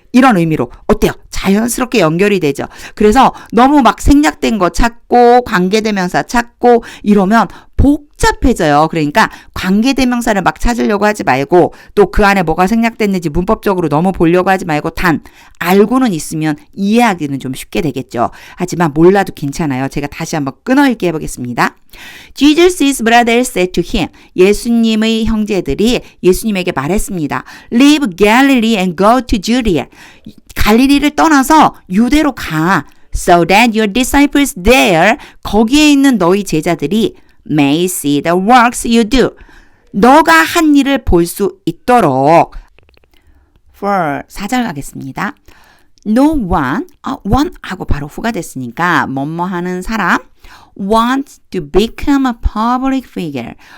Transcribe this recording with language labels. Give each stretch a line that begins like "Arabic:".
Korean: 이런 의미로 어때요? 자연스럽게 연결이 되죠. 그래서 너무 막 생략된 거 찾고 관계대명사 찾고 이러면 복잡해져요. 그러니까 관계대명사를 막 찾으려고 하지 말고 또 그 안에 뭐가 생략됐는지 문법적으로 너무 보려고 하지 말고 단 알고는 있으면 이해하기는 좀 쉽게 되겠죠. 하지만 몰라도 괜찮아요. 제가 다시 한번 끊어읽기 해보겠습니다.
English: Jesus' brothers said to him.
Korean: 예수님의 형제들이 예수님에게 말했습니다.
English: Leave Galilee and go to Judea.
Korean: 갈릴리를 떠나서 유대로 가.
English: So that your disciples there
Korean: 거기에 있는 너희 제자들이
English: may see the works you do.
Korean: 너가 한 일을 볼 수 있도록. For 4절 가겠습니다.
English: No one, one
Korean: 하고 바로 후가 됐으니까 뭐뭐 하는 사람
English: wants to become a public figure.